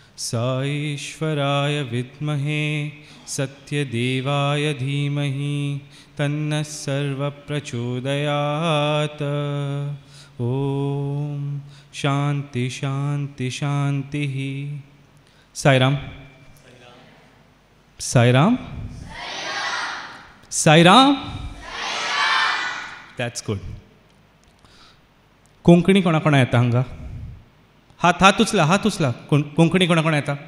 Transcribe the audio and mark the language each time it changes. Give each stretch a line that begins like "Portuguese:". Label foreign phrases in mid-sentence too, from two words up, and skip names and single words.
Sanskrit: साईश्वराय विद्महे सत्यदेवाय धीमहि तन्नः सर्वप्रचोदयात्। ओम शांति शांति शांति। साईराम साईराम साईराम।
English: That's good.
Konkani: कोंकणी कोणा कोणा येता हांगा? हात उचला. कोंकणी कोणा कोणा येता?